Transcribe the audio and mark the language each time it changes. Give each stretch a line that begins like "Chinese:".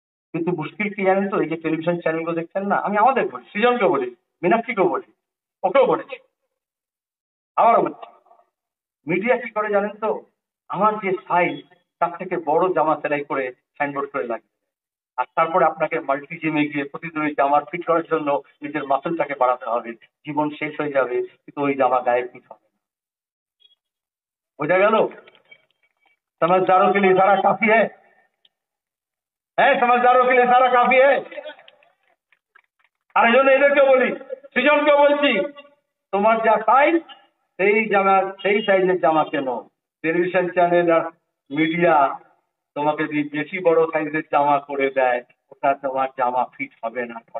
Bangla: কিন্তু মুশকিল কি জানেন তো, এই যে টেলিভিশন চ্যানেলগুলো দেখছেন না, আমি আমাদের বলি, সৃজনকেও বলি, মীনাক্ষীকেও বলি, ওকেও বলেছি, আবারও বলছি, মিডিয়া কি করে জানেন তো, আমার যে সাইজ তার থেকে বড় জামা সেলাই করে সাইনবোর্ড করে লাগে, আর তারপরে আপনাকে মাল্টি জিমে গিয়ে প্রতিদিন ওই জামা ফিট করার জন্য নিজের মাসলটাকে বাড়াতে হবে। জীবন শেষ হয়ে যাবে কিন্তু ওই জামা গায়ে ফিট হবে না। বোঝা গেল?
Hindi: समझदारों के लिए सारा काफी है, समझदारों के लिए सारा काफी है।
Bangla: আর এই জন্য এদেরকেও বলি, সৃজনকেও বলছি, তোমার যা সাইজ সেই জামা, সেই সাইজের জামা কেন। টেলিভিশন চ্যানেল আর মিডিয়া তোমাকে যদি বেশি বড় সাইজের জামা করে দেয়, ওটা তোমার জামা ফিট হবে না।